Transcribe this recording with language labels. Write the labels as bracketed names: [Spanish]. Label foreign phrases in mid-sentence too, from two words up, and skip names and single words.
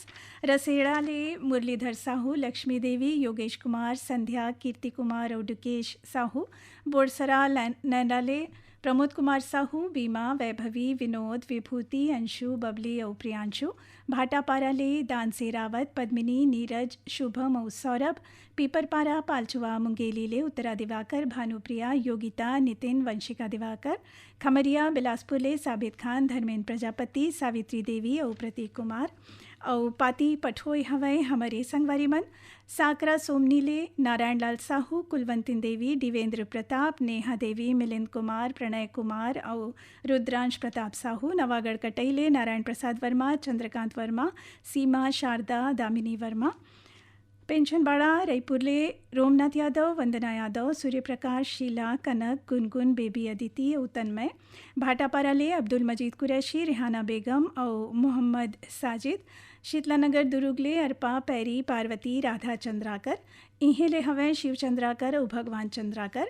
[Chhattisgarhi] रसेड़ा ले मुरलीधर साहू, लक्ष्मी देवी, योगेश कुमार, संध्या, कीर्ति कुमार और डुकेश साहू। बोरसरा नैना ले प्रमोद कुमार साहू, बीमा, वैभवी, विनोद, विभूति, अंशु, बबली और प्रियांशु। भाटापारा ले दानसे रावत, पद्मिनी, नीरज, शुभम और सौरभ। पीपरपारा पालचुआ मुंगेली ले उत्तरा दिवाकर, भानुप्रिया, योगिता, नितिन, वंशिका दिवाकर। खमरिया बिलासपुर ले साबित खान, धर्मेंद्र प्रजापति, सावित्री देवी और प्रतीक कुमार। और पाती पठोई हवै हमारे संगवारी मन। साकरा सोमनी ले नारायण लाल साहू, कुलवंतिन देवी, दिवेंद्र प्रताप, नेहा देवी, मिलिंद कुमार, प्रणय कुमार और रुद्रांश प्रताप साहू। नवागढ़ कटई ले नारायण प्रसाद वर्मा, चंद्रकांत वर्मा, सीमा, शारदा, दामिनी वर्मा। पेंशनबाड़ा रायपुर ले रोमनाथ यादव, वंदना यादव, सूर्य प्रकाश, शीला, कनक, गुनगुन, बेबी अदिति और तन्मय। भाटापारा ले अब्दुल मजीद कुरैशी, रेहाना बेगम और मोहम्मद साजिद। शीतलानगर दुर्ग ले अर्पा, पैरी, पार्वती, राधा चंद्राकर। इहें ले हवें शिव चंद्राकर और भगवान चंद्राकर।